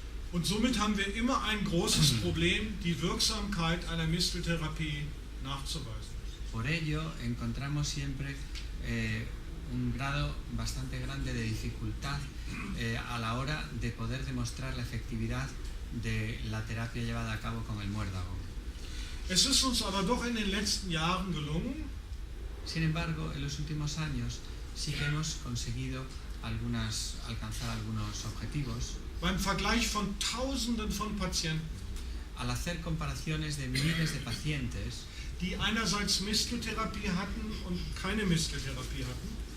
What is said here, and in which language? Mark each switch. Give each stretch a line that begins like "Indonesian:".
German: Und somit haben wir immer ein großes Problem, die Wirksamkeit einer Misteltherapie nachzuweisen.
Spanish: Por ello encontramos siempre un grado bastante grande de dificultad a la hora de poder demostrar la efectividad de la terapia llevada a cabo con el muérdago.
German: Es ist uns aber doch in den letzten Jahren gelungen,
Spanish: Sin embargo, en los últimos años sí que hemos conseguido alcanzar algunos objetivos.
German: beim Vergleich von Tausenden von Patienten,
Spanish: Al hacer comparaciones de miles de pacientes,
German: die einerseits Misteltherapie hatten und keine Misteltherapie hatten,